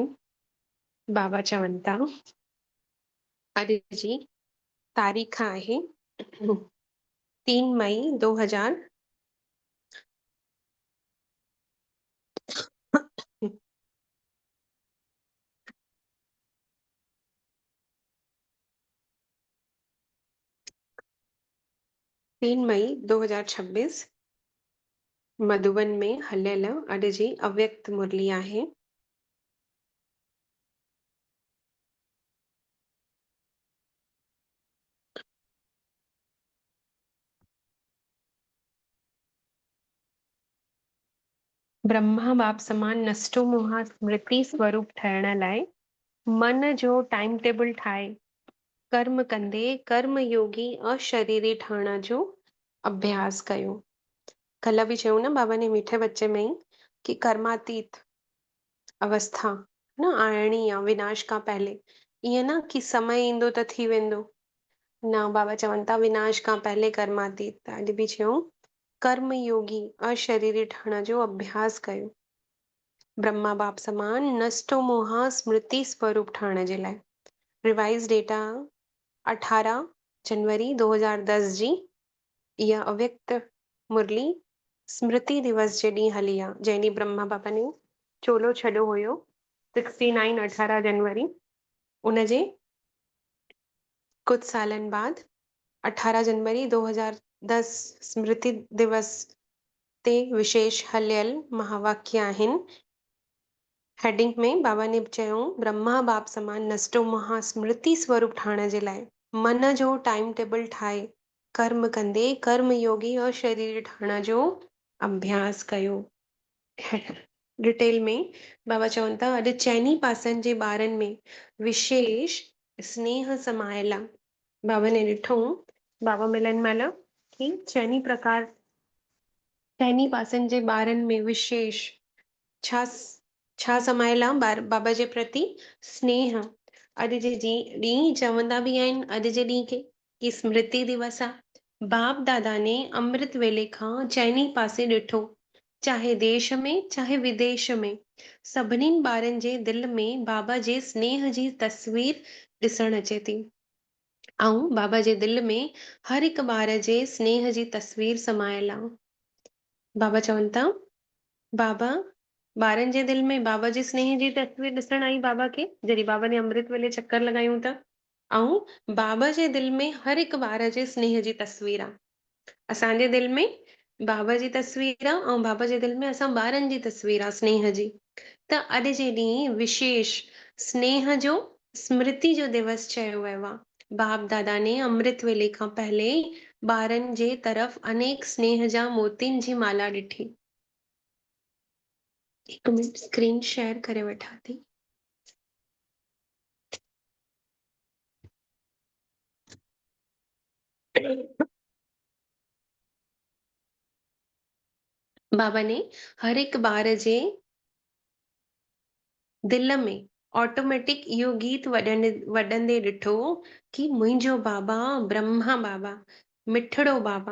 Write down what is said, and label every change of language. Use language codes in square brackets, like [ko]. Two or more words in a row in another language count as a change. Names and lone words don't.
[sd] बाबा चवनि था अॼु जी तारीख़ आहे 3 मई 2000 3 मई 2026 मधुबन में हलियल अॼु जी अव्यक्त मुरली आहे। ब्रह्मा बाप समान नष्टो मोहा स्मृति स्वरूप ठहिण लाइ मन जो [en] time table [sd] ठाहे कर्म कंदे कर्म योगी अशरीरी ठहण जो अभ्यास कयो। कल बि चयूं न बाबा ने मीठे बच्चे में ही कि कर्मातीत अवस्था न आइणी आहे विनाश खां पहले। ईअं न कि समय ईंदो त थी वेंदो, न बाबा चवनि था विनाश खां पहले कर्मातीत। त अॼु बि चयूं कर्म योगी अशरीरी ठहण जो अभ्यास कयो। ब्रह्मा बाप समान नष्टो मोहा स्मृति स्वरूप ठहण जे लाइ। [en] revise date [sd] 18 जनवरी 2010 जी इहा अव्यक्त मुरली स्मृति दिवस जे ॾींहुं हली आहे, जंहिं ॾींहुं ब्रह्मा बाबा ने चोलो छॾियो हुयो 69 18 जनवरी। उनजे कुछ सालन बाद 18 जनवरी 2010 स्मृति दिवस ते विशेष हलियल महावाक्य आहिनि। हेडिंग में बाबा ने चयूं ब्रह्मा बाप समान नष्टो महा स्मृति स्वरूप ठहण जे लाइ मन जो [en] time table [sd] ठाहे कर्म कंदे कर्म योगी और शरीर ठहण जो अभ्यास कयो। डिटेल में बाबा चवनि था अॼु चइनी पासनि जे ॿारनि में विशेष स्नेह समायल आहे। बाबा ने ॾिठो बाबा मिलन महिल कि चइनी पासनि जे ॿारनि में विशेष छा छा समायल आहे बाबा जे प्रति स्नेह। अॼु जे ॾींहुं चवंदा बि आहिनि अॼु जे ॾींहुं खे कि स्मृति दिवस आहे। बाप दादा ने अमृत वेले खां चइनी पासे ॾिठो, चाहे देश में चाहे विदेश में सभिनीनि ॿारनि जे दिलि में बाबा जे स्नेह जी तस्वीर ॾिसण अचे थी। ऐं बाबा जे दिलि में हर हिकु ॿार जे स्नेह जी तस्वीर समायल आहे। बाबा चवनि था बाबा ॿारनि जे दिलि में बाबा जे स्नेह जी तस्वीर ॾिसण आई बाबा खे जॾहिं बाबा ने अमृत वेले चक्कर लॻायूं था। ऐं बाबा जे दिलि में हर हिकु ॿार जे स्नेह जी तस्वीर आहे। असांजे दिलि में बाबा जी तस्वीर आहे ऐं बाबा जे दिलि में असां ॿारनि जी तस्वीर आहे स्नेह जी। त अॼु जे ॾींहुं विशेष स्नेह जो स्मृति जो दिवस चयो वियो आहे। बाप दादा ने अमृत वेले खां पहले ॿारनि जे तरफ़ अनेक स्नेह जा मोतियुनि जी माला ॾिठी। हिकु मिनट [en] screen share [sd] करे वठां थी। बाबा ने हर हिकु ॿार जे दिलि में ऑटोमेटिक इहो गीत वॼंदे ॾिठो कि मुंहिंजो बाबा ब्रह्मा बाबा मिठड़ो बाबा।